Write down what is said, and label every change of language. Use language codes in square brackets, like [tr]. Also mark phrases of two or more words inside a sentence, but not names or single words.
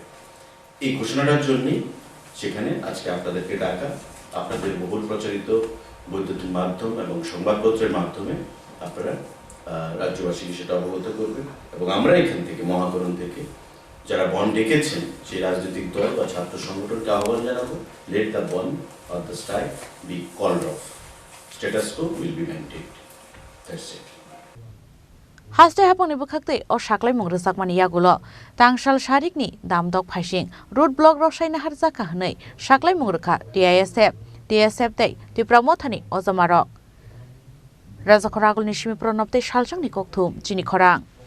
[bn] এই ঘোষণাটার জন্যই সেখানে আজকে আপনাদেরকে ডাকা। আপনাদের বহুল প্রচারিত বৈদ্যুতিন মাধ্যম এবং সংবাদপত্রের মাধ্যমে আপনারা রাজ্যবাসীকে সেটা অবগত করবেন। এবং আমরা এখান থেকে মহাকরণ থেকে যারা বন ডেকেছেন সেই রাজনৈতিক দল বা ছাত্র সংগঠনকে আহ্বান জানাবো, [en] let the bandh or the strike be called off, status quo will be maintained, that's it. [trp] হাসতে হাপনি বুখাকতে ও সাকলাই মংরসাক মানি ইয়াগুলো তাংশাল শারিকনি দামদক ফাইসিং রোড ব্লক রসাयना हारजाका हनै साकलाय मुंगरखा টিএসএফ তাই ত্রিপুরা মথানি অজমারক রাজখরাগলনি সিমি প্রণবতে সালজাংনি ককথুম চিনি খরাং